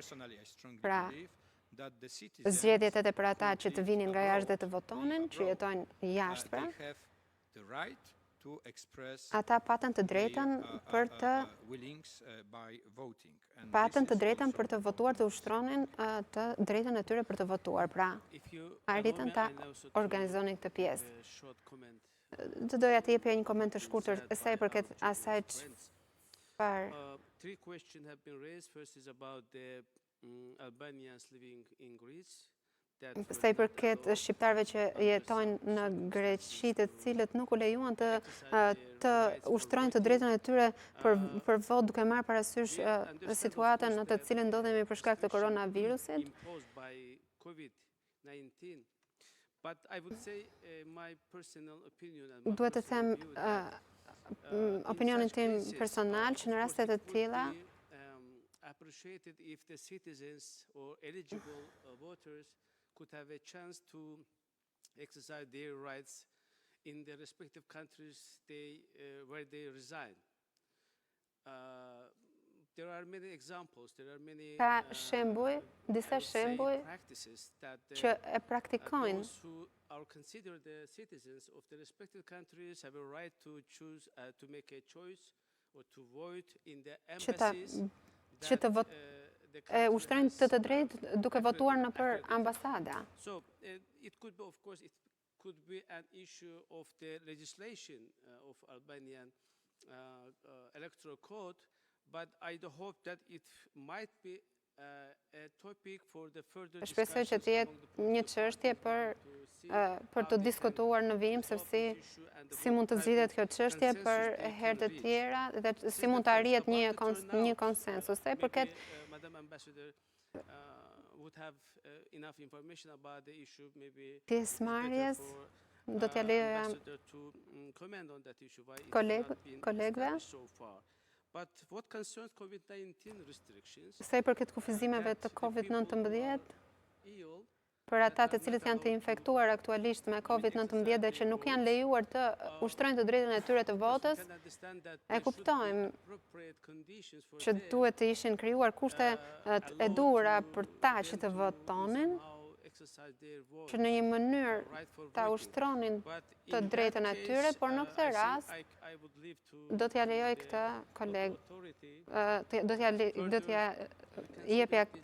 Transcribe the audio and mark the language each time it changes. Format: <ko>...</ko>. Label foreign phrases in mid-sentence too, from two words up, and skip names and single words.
<sq>Pra, zgjedhjet edhe për ata që të vinin nga jashtë dhe të votonin, që jetojnë jashtë pra, ata patën të drejtën për të votuar, të ushtronin të drejtën e tyre për të votuar. Pra, arritën ta organizonin këtë pjesë. Të doja të jepja një koment të shkurtër sa i përket asaj çfarë.</sq> <en>Three questions have been raised. First is about the Albanians living in Greece.</en> <sq>Sa i përket shqiptarëve që jetojnë në Greqi, të cilët nuk u lejuan të ushtrojnë të drejtën e tyre për vot, duke marrë parasysh situatën në të cilën ndodhemi për shkak të koronavirusit. Duhet të them opinionin tim personal që në rastet të tilla</sq> <en>appreciated if the citizens or eligible voters could have a chance to exercise their rights in the respective countries where they reside. There are many examples, there are many</en> <sq>disa shembuj që e praktikojnë.</sq> <en>Those who are considered the citizens of the respective countries have a right to choose, to make a choice or to vote in the embassies.</en> <sq>Që të ushtrojnë të drejtë duke votuar në për ambasada.</sq> <en>So, it could be, of course, it could be an issue of the legislation of Albanian electoral code, but I do hope that it might be a topic for the further discussions.</en> <sq>Shpresoj që të jetë një çështje për të diskutuar në vijim se si mund të zgjidhet kjo çështje për herë të tjera dhe si mund të arrihet një konsensus. Sa i përket</sq> <en>Madam Ambassador would have enough information about the issue, maybe</en> <sq>pjesëmarrjes do t'ja lejoja kolegëve.</sq> <en>But what concerns COVID-19 restrictions?</en> <sq>Sa i përket kufizimeve të COVID-19, për ata të cilët janë të infektuar aktualisht me COVID-19 dhe që nuk janë lejuar të ushtrojnë të drejtën e tyre të votës, e kuptojmë që duhet të ishin krijuar kushte e duhura për ta që të votonin, që në një mënyrë ta ushtronin të drejtën e tyre, por në këtë rast do t'ja lejoj këtë kolegë, do t'ja jepja</sq>